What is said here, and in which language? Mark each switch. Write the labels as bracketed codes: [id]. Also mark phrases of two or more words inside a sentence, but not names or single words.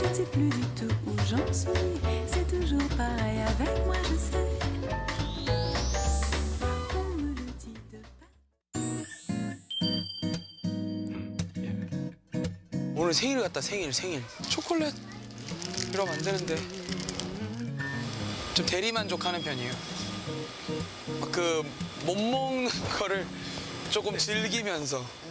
[fr] plus du tout où j'en suis. C'est toujours pareil avec moi, je sais. On me le dit de [ko] 오늘 생일 같다, 생일. 초콜릿 이러면 안 되는데. 좀 대리만족하는 편이에요. 막 그 못 먹는 거를 조금 즐기면서.